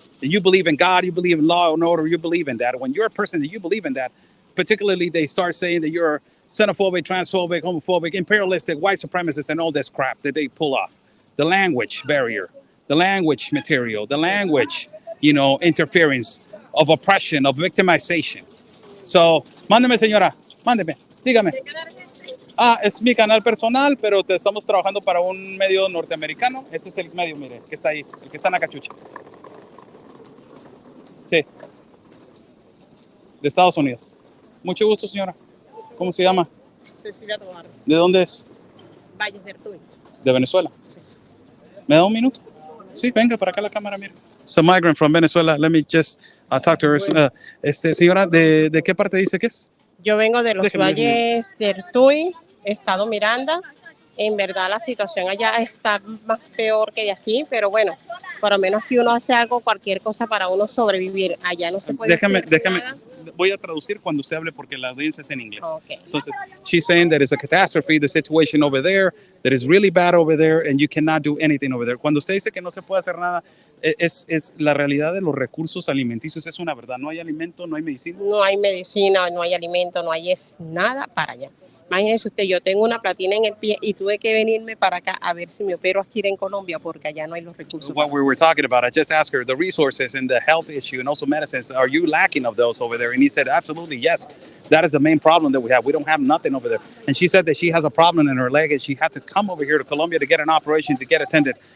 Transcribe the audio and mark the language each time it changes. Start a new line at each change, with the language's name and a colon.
English: And you believe in God, you believe in law and order, you believe in that. When you're a person that you believe in that, particularly they start saying that you're xenophobic, transphobic, homophobic, imperialistic, white supremacist, and all this crap that they pull off. The language barrier, the language material, the language, interference of oppression, of victimization.
Spanish: So, mándeme, señora, mándeme, dígame. Es mi canal personal, pero estamos trabajando para un medio norteamericano. Ese es el medio, mire, que está ahí, el que está en la cachucha. Sí, de Estados Unidos. Mucho gusto, señora. ¿Cómo se llama? Cecilia Tobar, ¿De dónde es? Valles del Tuy. ¿De Venezuela? Sí. ¿Me da un minuto? Sí, venga para acá la cámara, mire.
English: It's a migrant from Venezuela. Let me just talk to her.
Spanish: Señora, ¿de qué parte dice que es? Yo vengo de los Déjeme. Valles del Tuy, Estado Miranda. En verdad la situación allá está más peor que de aquí, pero bueno, por lo menos si uno hace algo, cualquier cosa para uno sobrevivir. Allá no se puede Déjame. hacer nada. Voy a traducir cuando usted hable porque la audiencia es en inglés.
English: Okay. Entonces, she's saying that it's a catastrophe, the situation over there, that is really bad over there, and you cannot do anything over there.
Spanish: Cuando usted dice que no se puede hacer nada, es la realidad de los recursos alimenticios, es una verdad. No hay alimento, no hay medicina. No hay medicina, no hay alimento, no hay nada para allá. Imagínese usted, yo tengo una platina en el pie y tuve que venirme para acá a ver si me opero aquí en Colombia porque allá no hay los recursos.
English: What we were talking about, I just asked her the resources and the health issue and also medicines. Are you lacking of those over there? And he said, absolutely, yes. That is the main problem that we have. We don't have nothing over there. And she said that she has a problem in her leg and she had to come over here to Colombia to get an operation, to get attended.